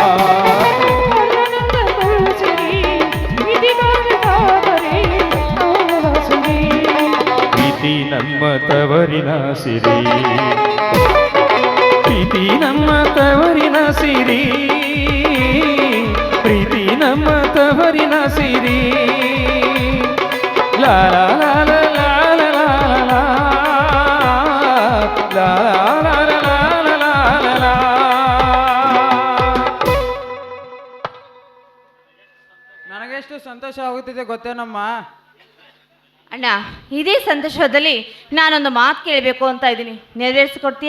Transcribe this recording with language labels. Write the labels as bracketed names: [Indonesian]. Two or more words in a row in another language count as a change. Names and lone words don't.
[Kannada] ಪ್ರೀತಿ ನಮ್ಮ ತವರಿನ ಸಿರಿ, ಪ್ರೀತಿ ನಮ್ಮ ತವರಿನ ಸಿರಿ, ಪ್ರೀತಿ ನಮ್ಮ ತವರಿನ ಸಿರಿ. ಲಾ ಲಾ ಲಾ ಲಾ ನನಗೆಷ್ಟು ಸಂತೋಷ ಆಗುತ್ತಿದೆ ಗೊತ್ತೇನಮ್ಮ. ಅಣ್ಣ, ಇದೇ ಸಂತೋಷದಲ್ಲಿ ನಾನೊಂದು ಮಾತು ಕೇಳಬೇಕು ಅಂತ ಇದ್ದೀನಿ, ನೆರವೇರಿಸಿಕೊಡ್ತೀಯಾ?